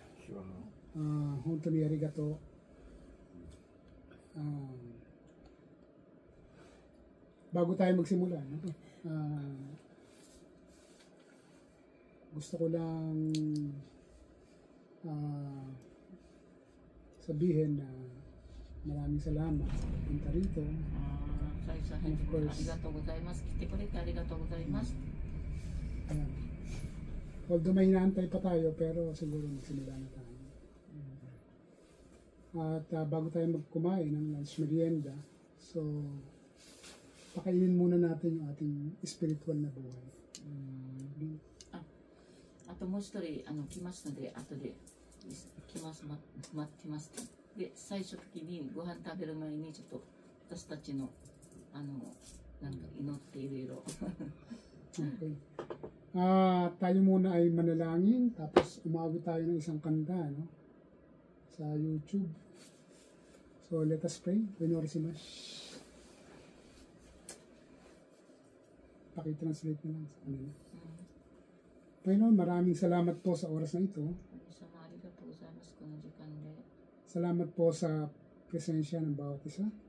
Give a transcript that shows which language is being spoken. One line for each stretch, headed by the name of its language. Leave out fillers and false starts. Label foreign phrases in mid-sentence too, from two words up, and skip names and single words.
Japanese: 本当にありがとう。
Filipino: Bago tayo magsimula, no? Gusto ko lang sabihin na maraming salamat sa pagpunta rito.
English: And of course,
Filipino: although may hinaantay pa tayo, pero siguro magsimula na tayo. At bago tayo magkumain ng lunch merienda, so pakainin muna natin yung ating spiritual na buhay.
Japanese: あともう一人来ますので、後で来ます、待ってます。で、最初的にご飯食べる前にちょっと私たちのなんか祈っていろいろ。
Filipino: Okay. Tayo muna ay manalangin, tapos umawit tayo ng isang kanta, no? Sa YouTube.
English: So let us pray.
Japanese: Pinorimasu.
Filipino: Pakitranslate na lang sa kanila. Panginoon, maraming salamat po sa oras na ito. Salamat po sa presensya ng bawat isa.